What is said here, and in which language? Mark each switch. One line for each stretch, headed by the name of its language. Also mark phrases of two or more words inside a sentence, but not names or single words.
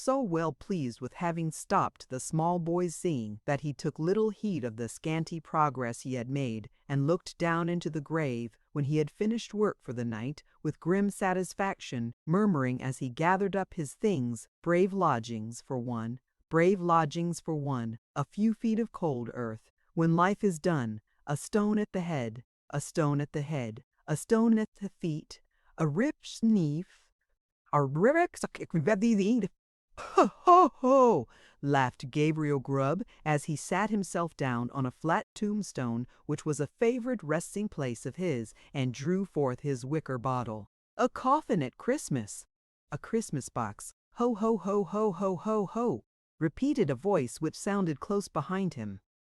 English: so well pleased with having stopped the small boy's singing that he took little heed of the scanty progress he had made, and looked down into the grave, when he had finished work for the night, with grim satisfaction, murmuring as he gathered up his things, brave lodgings for one, a few feet of cold earth. When life is done, a stone at the head, a stone at the head, a stone at the feet, a rip sneef, a rivix, ho ho ho, laughed Gabriel Grubb as he sat himself down on a flat tombstone which was a favorite resting place of his, and drew forth his wicker bottle. A coffin at Christmas! A Christmas box! Ho ho ho ho ho ho ho! Repeated a voice which sounded close behind him.